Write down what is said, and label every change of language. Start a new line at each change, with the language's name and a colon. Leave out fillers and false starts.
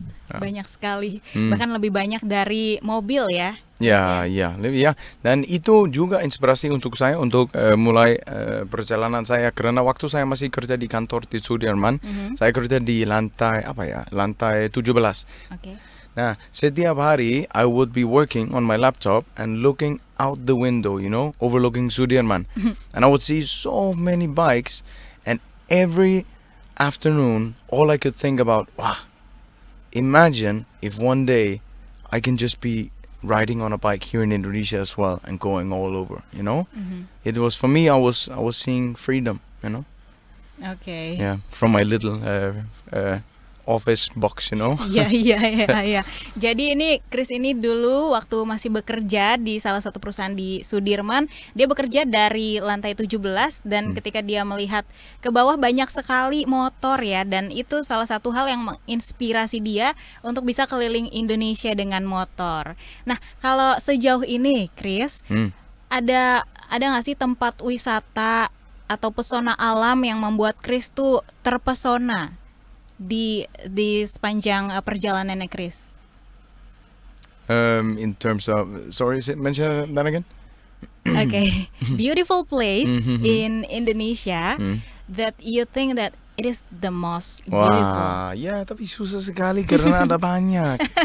Indonesian: Banyak sekali, bahkan lebih banyak dari mobil ya. Ya, dan itu juga inspirasi untuk saya untuk mulai perjalanan saya karena waktu saya masih kerja di kantor di Sudirman, saya kerja di lantai lantai 17. Oke. Nah, setiap hari
English: I would be working on my laptop and looking out the window, you know, overlooking Sudirman. And I would see so many bikes, and every afternoon all I could think about, wow, imagine if one day I can just be riding on a bike here in Indonesia as well and going all over, you know. It was, for me, I was seeing freedom, you know.
Indonesian: Oke.
English: Yeah, from my little office box, you know.
Indonesian: Iya. Jadi ini Chris ini dulu waktu masih bekerja di salah satu perusahaan di Sudirman, dia bekerja dari lantai 17 dan ketika dia melihat ke bawah banyak sekali motor ya, dan itu salah satu hal yang menginspirasi dia untuk bisa keliling Indonesia dengan motor. Nah, kalau sejauh ini Chris, ada nggak sih tempat wisata atau pesona alam yang membuat Chris tuh terpesona di sepanjang perjalanannya Chris?
English: In terms of, sorry, mention that again. Okay, beautiful place in Indonesia that you think that it is the most beautiful.
Indonesian: Wah, ya tapi susah sekali karena ada banyak.